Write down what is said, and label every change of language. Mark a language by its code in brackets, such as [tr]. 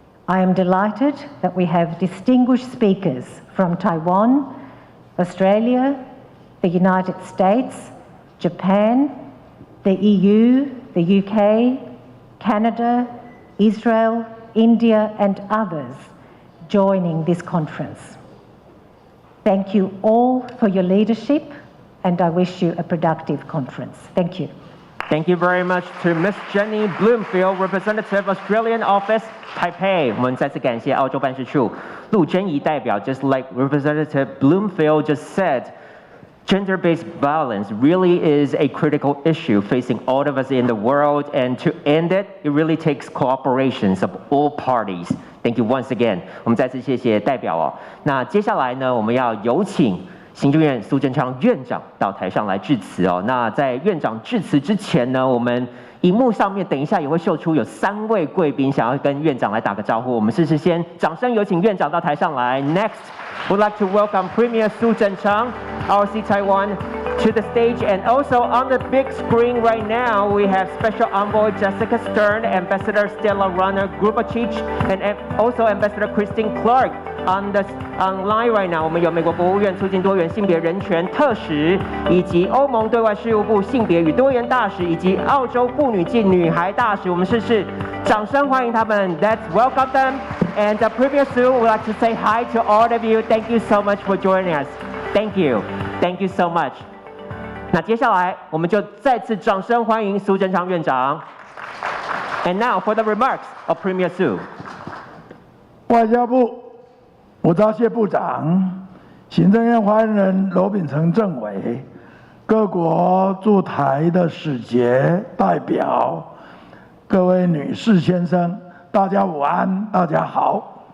[en] I am delighted that we have distinguished speakers from Taiwan, Australia, the United States, Japan, the EU, the UK, Canada, Israel, India, and others joining this conference. Thank you all for your leadership, and I wish you a productive conference. Thank you. Thank you very much to Miss Jenny Bloomfield, Representative Australian Office, Taipei. [zh] 我们再次感谢澳洲办事处陆珍怡代表。 [en] Just like Representative Bloomfield just said, gender-based violence really is a critical issue facing all of us in the world, and to end it, it really takes cooperation of all parties. Thank you once again. [zh] 我们再次谢谢代表哦。那接下来呢，我们要有请行政院苏贞昌院长到台上来致辞哦。那在院长致辞之前呢，我们荧幕上面等一下也会秀出有3位贵宾想要跟院长来打个招呼。我们先掌声有请院长到台上来。 [en] Next, we'd like to welcome Premier Su Zhenchang, RC Taiwan, to the stage, and also on the big screen right now we have Special Envoy Jessica Stern, Ambassador Stella Runner Grubachich, and also Ambassador Christine Clark. Online right now， [zh] 我们有美国国务院促进多元性别人权特使，以及欧盟对外事务部性别与多元大使，以及澳洲妇女及女孩大使。我们掌声欢迎他们。 [en] Let's welcome them. And Premier Su would like to say hi to all of you. Thank you so much for joining us. Thank you. Thank you so much. [zh] 那接下来我们就再次掌声欢迎苏贞昌院长。 [en] And now for the remarks of Premier Su. [zh] 外交部吴钊燮部长、行政院发言人罗秉成政委、各国驻台的使节代表、各位女士先生，大家午安，大家好。